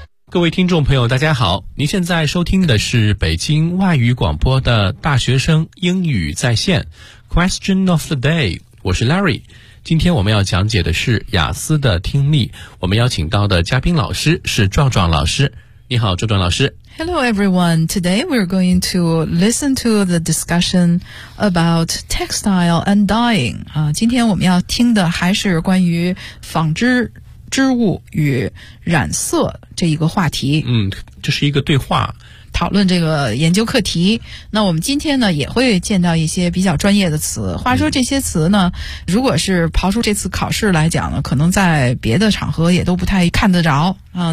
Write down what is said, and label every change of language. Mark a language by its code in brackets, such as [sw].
[zh] 各位听众朋友大家好，您现在收听的是北京外语广播的大学生英语在线 Question of the day， 我是 Larry。今天我们要讲解的是雅思的听力，我们邀请到的嘉宾老师是壮壮老师。你好，壮壮老师。 [en] Hello everyone, today we're going to listen to the discussion about textile and dyeing. [zh] 今天我们要听的还是关于纺织织物与染色这一个话题。嗯，这是一个对话。讨论这个研究课题，那我们今天呢也会见到一些比较专业的词。话说这些词呢，如果是刨出这次考试来讲呢，可能在别的场合也都不太看得着啊。